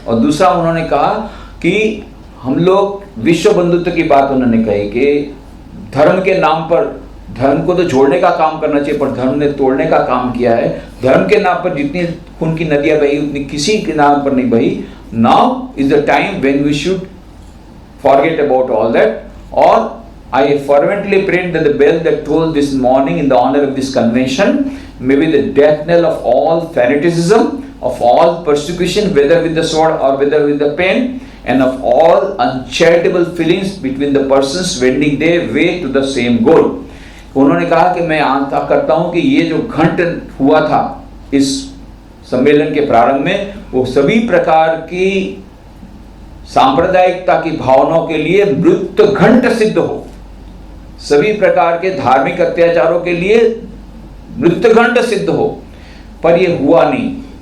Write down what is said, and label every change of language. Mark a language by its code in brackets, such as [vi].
[hi] और दूसरा उन्होंने कहा कि हम लोग विश्व बंधुत्व की बात उन्होंने कही कि धर्म के नाम पर, धर्म को तो जोड़ने का काम करना चाहिए, पर धर्म ने तोड़ने का काम किया है। धर्म के नाम पर जितनी खून की नदियां बही, उतनी किसी के नाम पर नहीं बही। [en] Now is the time when we should forget about all that. Or I fervently prayed that the bell that tolled this morning in the honor of this convention may be the death knell of all fanaticism, of all persecution, whether with the sword or whether with the pen, and of all uncharitable feelings between the persons wending their way to the same goal. [hi] उन्होंने कहा कि मैं आशा करता हूं कि ये जो घंट हुआ था इस सम्मेलन के प्रारंभ में, वो सभी प्रकार की सांप्रदायिकता की भावनाओं के लिए मृत्यु घंट सिद्ध हो, सभी प्रकार के धार्मिक अत्याचारों के लिए मृत्यु घंट सिद्ध हो। पर ये हुआ नहीं।